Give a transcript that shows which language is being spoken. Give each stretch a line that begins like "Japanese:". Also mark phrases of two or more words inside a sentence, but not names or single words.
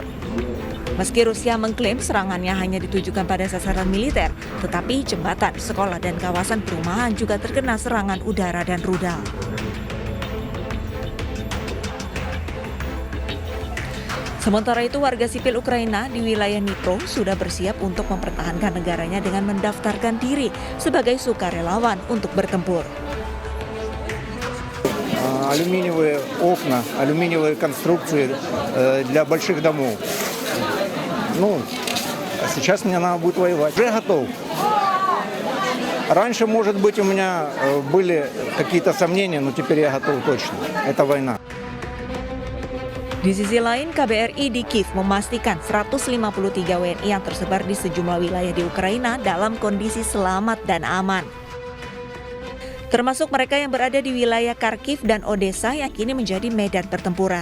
Indonesian: Meski Rusia mengklaim serangannya hanya ditujukan pada sasaran militer, tetapi jembatan, sekolah, dan kawasan perumahan juga terkena serangan udara dan rudal. Sementara itu, warga sipil Ukraina di wilayah Dnipro sudah bersiap untuk mempertahankan negaranya dengan mendaftarkan diri sebagai sukarelawan untuk bertempur.
Russian: Алюминиевые окна, алюминиевые конструкции для больших домов. Сейчас мне надо будет воевать. Уже готов. Раньше, может быть, у меня были какие-то сомнения, но теперь я готов точно. Это война.
Indonesian: Di sisi lain, KBRI di Kiev memastikan 153 WNI yang tersebar di sejumlah wilayah di Ukraina dalam kondisi selamat dan aman. Termasuk mereka yang berada di wilayah Kharkiv dan Odessa yang kini menjadi medan pertempuran.